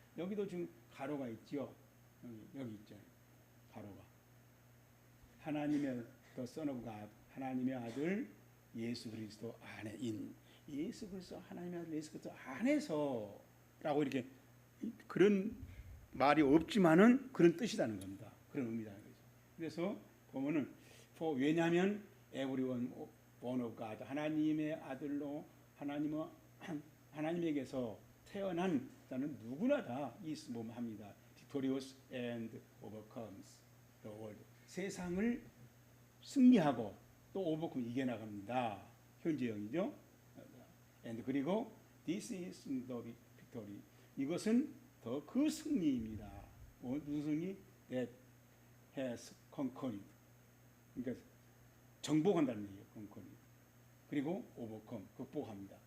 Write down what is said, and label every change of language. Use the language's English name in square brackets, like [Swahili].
[Korean] 여기도 지금 가로가 있죠. 여기 있죠. 가로가 하나님의 The Son of God, 하나님의 아들 예수 그리스도 안에인 예수 그리스도 하나님의 아들 예수 그리스도 안에서라고 이렇게 그런 말이 없지만은 그런 뜻이라는 겁니다. 그런 의미라는 거죠. 그래서 보면은 왜냐하면 everyone born of God, 하나님의 아들로 하나님에게서 태어난 자는 누구나 다 있음합니다. [English] Victorious and overcomes the world. [Korean] 세상을 승리하고 또 overcome 이겨나갑니다. 현재형이죠. [English] And 그리고 this is the victory. [Korean] 이것은 더 그 승리입니다. [English] 무슨 승리? That has conquered. [Korean] 그러니까 정복한다는 얘기예요. conquered. 그리고 overcome, 극복합니다.